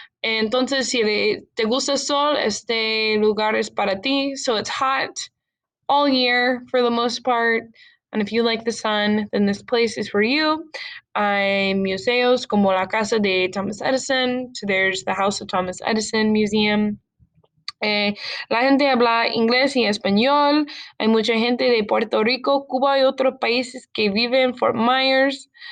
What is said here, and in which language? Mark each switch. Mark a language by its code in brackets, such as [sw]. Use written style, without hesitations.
[es] Entonces, si te gusta el sol, este lugar es para ti. [en] So it's hot all year for the most part. And if you like the sun, then this place is for you. [es] Hay museos como la Casa de Thomas Edison. [en] So there's the House of Thomas Edison Museum. [es] La gente habla inglés y español. Hay mucha gente de Puerto Rico, Cuba y otros países que viven en Fort Myers.